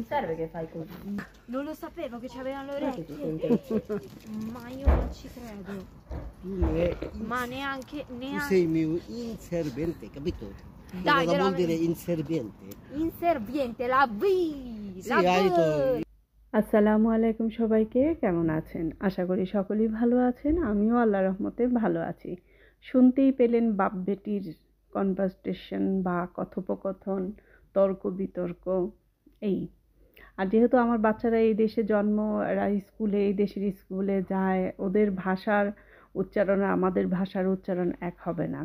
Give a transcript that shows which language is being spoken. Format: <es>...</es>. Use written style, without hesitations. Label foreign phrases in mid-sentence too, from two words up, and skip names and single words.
<it>serve che fai così. Non lo sapevo che c'avevano le orecchie. Ma io non ci credo. Ma neanche, Tu sei mio inserviente, capito? Dai, Cosa vuol dire veramente. inserviente? Inserviente, la V. Sì, La hai V.</it> <bn>তো আসসালামু আলাইকুম সবাইকে, কেমন আছেন? আশা করি সকলেই ভালো আছেন। আমিও আল্লাহর রহমতে ভালো আছি। শুনতেই পেলেন বাপ বেটির কনভারসেশন বা কথোপকথন, তর্ক বিতর্ক এই। আর যেহেতু আমার বাচ্চারা এই দেশে জন্ম, এরা স্কুলে এই দেশের স্কুলে যায়, ওদের ভাষার উচ্চারণ আর আমাদের ভাষার উচ্চারণ এক হবে না।</bn>